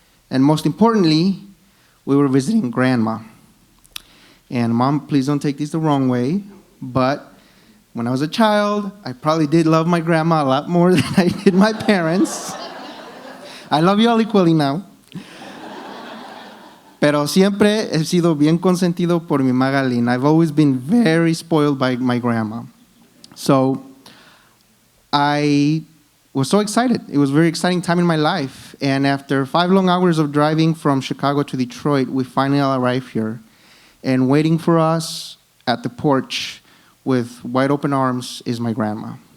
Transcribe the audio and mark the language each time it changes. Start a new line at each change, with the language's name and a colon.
English: And most importantly, we were visiting Grandma. And Mom, please don't take this the wrong way, but when I was a child, I probably did love my grandma a lot more than I did my parents. I love you all equally now.
Spanish: Pero siempre he sido bien consentido por mi Magalín.
English: I've always been very spoiled by my grandma. So I was so excited. It was a very exciting time in my life. And after 5 long hours of driving from Chicago to Detroit, we finally arrived here. And waiting for us at the porch with wide open arms is my grandma.